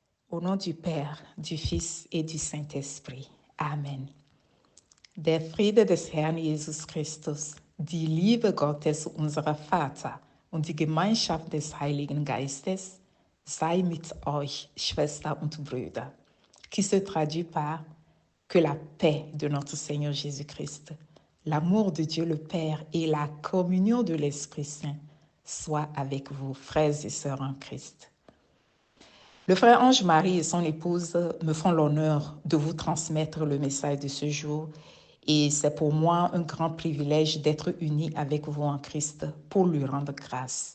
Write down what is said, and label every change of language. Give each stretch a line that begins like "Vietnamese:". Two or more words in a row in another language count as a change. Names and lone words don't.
French: Au nom du Père, du Fils et du Saint-Esprit.
German: Amen. Der Friede des Herrn Jesus Christus, die Liebe Gottes unserer Vater und die Gemeinschaft des Heiligen Geistes sei mit euch, Schwestern und Brüder,
French: qui se traduit par que la paix de notre Seigneur Jésus-Christ, l'amour de Dieu le Père et la communion de l'Esprit Saint soient avec vous, frères et sœurs en Christ. Le frère Ange-Marie et son épouse me font l'honneur de vous transmettre le message de ce jour et c'est pour moi un grand privilège d'être uni avec vous en Christ pour lui rendre grâce.